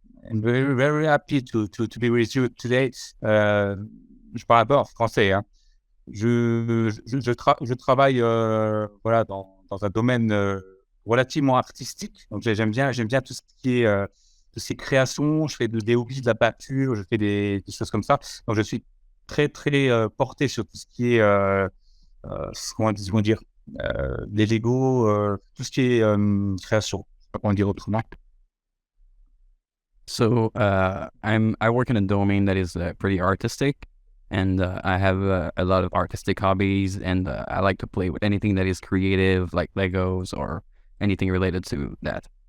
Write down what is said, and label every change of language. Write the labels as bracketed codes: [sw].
[en] I'm very, very happy to be with you today. [fr] Je parle un peu en français. Hein. Je travaille voilà, dans un domaine relativement artistique. Donc j'aime bien tout ce qui est de ces créations. Je fais des hobbies, de la peinture, je fais des choses comme ça. Donc je suis très porté sur tout ce qui est comment dire les Lego, tout ce qui est création. Je sais pas comment dire autrement. [en] So I work in a domain that is pretty artistic, and I have a lot of artistic hobbies, and I like to play with anything that is creative, like Legos or anything related to that.